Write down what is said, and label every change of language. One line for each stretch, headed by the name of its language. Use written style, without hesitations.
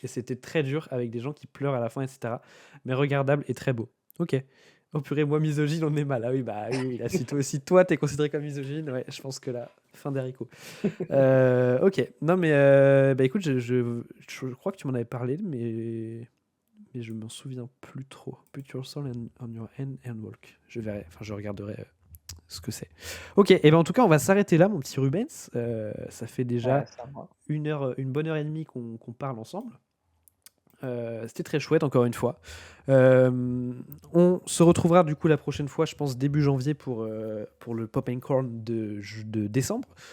French: Et c'était très dur avec des gens qui pleurent à la fin, etc. Mais regardable et très beau. Ok. Oh purée, moi misogyne, on est mal. Ah oui, bah oui, là, si toi aussi, toi, t'es considéré comme misogyne, ouais, je pense que là, fin des haricots. Ok. Non, mais bah écoute, je crois que tu m'en avais parlé, mais je m'en souviens plus trop.
English: Put your soul on your hand and walk.
French: Je verrai, enfin, je regarderai ce que c'est. Ok, et ben en tout cas, on va s'arrêter là, mon petit Rubens. Ça fait déjà Ouais, ça va. une bonne heure et demie qu'on parle ensemble. C'était très chouette, encore une fois. On se retrouvera du coup la prochaine fois, je pense début janvier, pour le Pop and Corn de décembre.